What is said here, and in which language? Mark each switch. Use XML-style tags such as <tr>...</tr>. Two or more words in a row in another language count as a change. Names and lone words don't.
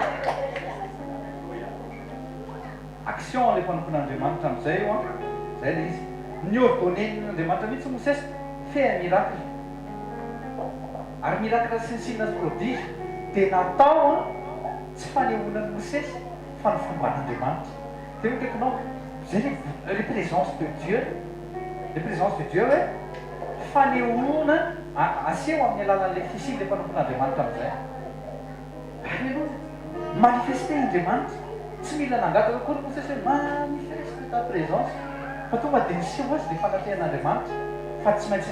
<mg>action le mpanofon'Andriamanitra amin'izay io a zay le izy ny ordonnen'Andriamanitra mihitsy Mosesy</mg> <fr>fait un miracle</fr> <mg>ary miracle sy ny signe prodige dia natao a tsy fanehonan'ny Mosesy fa ny fomban'Andriamanitra dia hoe kaikinao zay</mg> <fr>les présences de Dieu les présences de Dieu</fr> <mg>hoe fanehona aseho amin'ny alalan'le fisiny le mpanofon'Andriamanitra amin'izay alleluia manifester Andriamanitra tsy mila nangataka koa ny Mosesy hoe</mg> <fr>manifeste ta présence</fr> <mg>fa tonga dia niseho azy dia fanatehan'Andriamanitra fa tsy maintsy</mg>